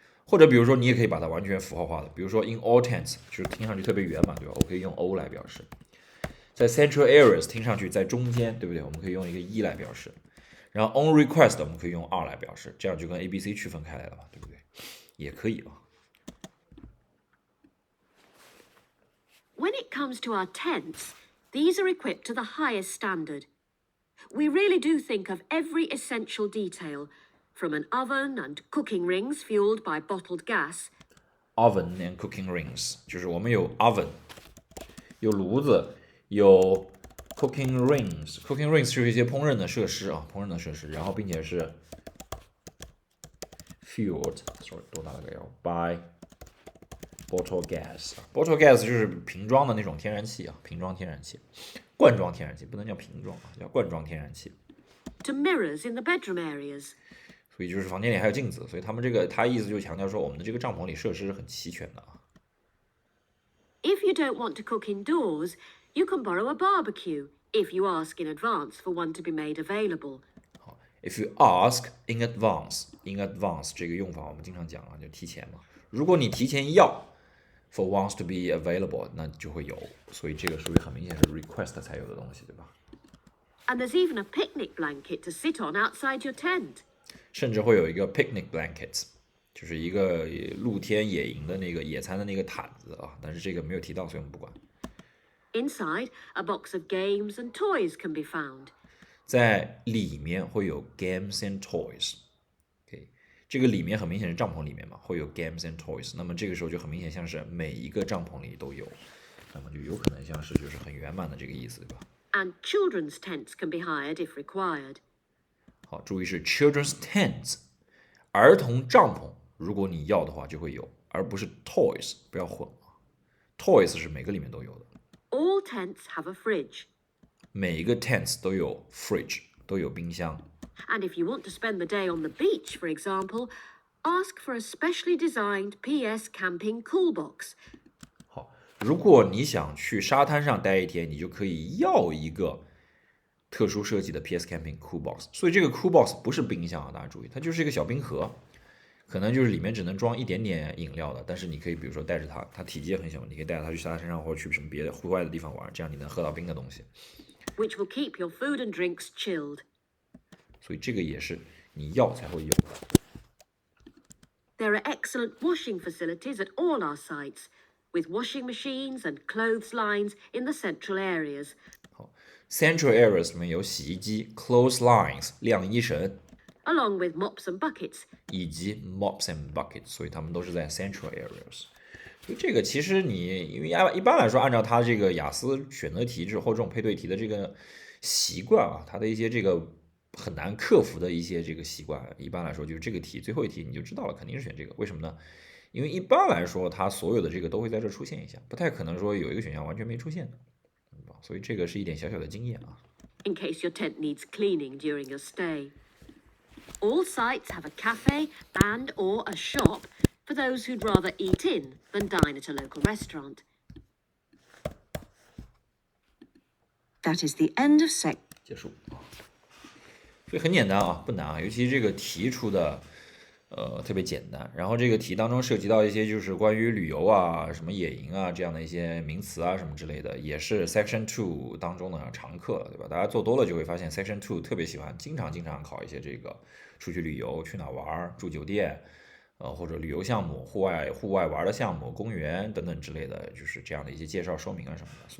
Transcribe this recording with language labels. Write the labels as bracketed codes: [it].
[zh] 或者比如说你也可以把它完全符号化的，比如说 [en] in all tents [zh] 就是听上去特别圆嘛，对吧？我可以用 O 来表示。在 [en] central areas [zh] 听上去在中间，对不对？我们可以用一个1来表示。然后 [en] on request [zh] 我们可以用2来表示，这样就跟 ABC 区分开来了吧，对不对？也可以啊。 [en] When it comes to our tents, these are equipped to the highest standard. We really do think of every essential detail, from an oven and cooking rings fueled by bottled gas. Oven and cooking rings [zh] 就是我们有 oven， 有炉子，有 cooking rings。cooking rings 就是一些烹饪的设施啊，烹饪的设施，然后并且是 fueled， sorry 多打了个 L [en] by bottled gas。 [zh] bottled gas 就是瓶装的那种天然气啊，瓶装天然气，罐装天然气不能叫瓶装啊，叫罐装天然气。 [en] To mirrors in the bedroom areas. [zh] 所以就是房间里还有镜子，所以他意思就强调说我们的这个帐篷里设施是很齐全的啊。 [en] If you don't want to cook indoors, you can borrow a barbecue if you ask in advance for one to be made available. If you ask in advance [zh] 这个用法我们经常讲啊，就提前嘛。如果你提前要 [en] for ones to be available， [zh] 那就会有，所以这个属于很明显是 request 才有的东西，对吧？ [en] And there's even a picnic blanket to sit on outside your tent. [zh] 甚至会有一个 [en] picnic blanket， [zh] 就是一个露天野营的那个野餐的那个毯子啊，但是这个没有提到，所以我们不管。 [en] Inside, a box of games and toys can be found. [zh] 在里面会有 [en] games and toys。 [zh] OK， 这个里面很明显是帐篷里面嘛，会有 games and toys。那么这个时候就很明显像是每一个帐篷里都有，那么就有可能像是就是很圆满的这个意思，对吧？ [en] And children's tents can be hired if required. [zh] 好，注意是 [en] children's tents， [zh] 儿童帐篷如果你要的话就会有，而不是 toys， 不要混啊。 toys 是每个里面都有的。 [en] All tents have a fridge. [zh] 每一个 tents 都有 fridge， 都有冰箱。 [en] And if you want to spend the day on the beach, for example, ask for a specially designed PS camping cool box. [zh] 好，如果你想去沙滩上待一天，你就可以要一个特殊设计的 [en] PS Camping Cool Box。 [zh] 所以这个 Cool Box 不是冰箱啊，大家注意，它就是一个小冰盒，可能就是里面只能装一点点饮料的，但是你可以比如说带着它，它体积也很小，你可以带着它去沙滩上或者去什么别的户外的地方玩，这样你能喝到冰的东西。 [en] Which will keep your food and drinks chilled. [zh] 所以这个也是你要才会有的。 [en] There are excellent washing facilities at all our sites, with washing machines and clothes lines in the central areas. Central areas [zh] 里面有洗衣机 clotheslines 晾衣绳 [en] along with mops and buckets. [zh] 以及 [en] mops and buckets， [zh] 所以他们都是在 central areas。所以这个其实你因为一般来说，按照它这个雅思选择题之后这种配对题的这个习惯啊，它的一些这个很难克服的一些这个习惯，一般来说就是这个题最后一题你就知道了，肯定是选这个。为什么呢？因为一般来说它所有的这个都会在这出现一下，不太可能说有一个选项完全没出现的，所以这个是一点小小的经验啊。 [en] In case your tent needs cleaning during your stay. All sites have a cafe and or a shop for those who'd rather eat in than dine at a local restaurant. That is the end of sec. [zh] 结束啊，所以很简单啊，不难啊，尤其这个题出的特别简单。然后这个题当中涉及到一些就是关于旅游啊、什么野营啊这样的一些名词啊什么之类的，也是 Section 2当中的常客了，对吧？大家做多了就会发现 Section 2特别喜欢，经常考一些这个出去旅游、去哪玩、住酒店，或者旅游项目、户外玩的项目、公园等等之类的，就是这样的一些介绍说明啊什么的。